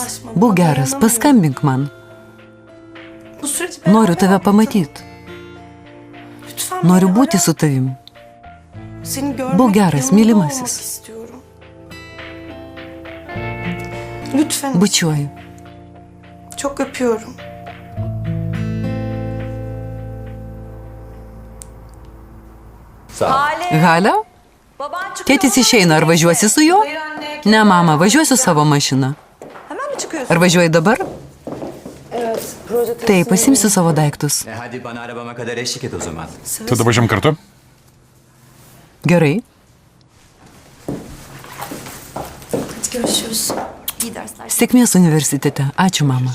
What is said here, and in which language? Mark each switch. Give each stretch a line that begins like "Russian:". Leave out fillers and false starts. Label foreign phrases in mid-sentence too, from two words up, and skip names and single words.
Lithuanian: Būk geras, paskambink man. Noriu tave pamatyti. Noriu būti su tavim. Būk geras, mylimasis. Bučiuoju.
Turkish: Çok öpüyorum.
Lithuanian: Galia? Tėtis išeina, ar važiuosi su juo? Ne, mama, važiuosiu savo mašiną. Ar važiuoji dabar? Taip, pasimsiu savo daiktus.
Turkish: Hadi bana arabama kadar eşlik et o zaman.
Lithuanian: Tada važiam kartu? Gerai.
Turkish: Görüşürüz. İyi dersler.
Lithuanian: Sėkmės universitete. Ačiū, mama.